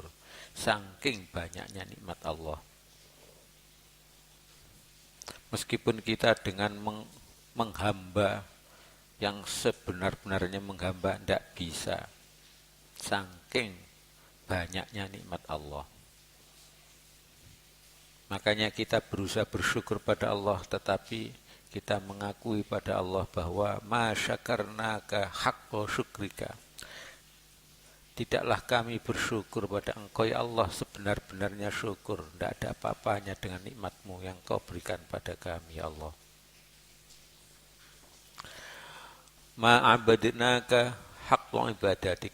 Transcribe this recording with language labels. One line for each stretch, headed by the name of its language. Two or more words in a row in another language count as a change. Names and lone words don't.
Indonesian: Saking banyaknya nikmat Allah. Meskipun kita dengan menghamba yang sebenar-benarnya menghamba, tidak bisa. Saking banyaknya nikmat Allah. Makanya kita berusaha bersyukur pada Allah, tetapi kita mengakui pada Allah bahwa
Arabic: ما شكرناك حق شكرك.
Indonesian: Tidaklah kami bersyukur pada Engkau ya Allah sebenar-benarnya syukur. Tidak ada apa-apanya dengan nikmat-Mu yang Kau berikan pada kami ya Allah.
Arabic: ما عبدناك حق عبادتك.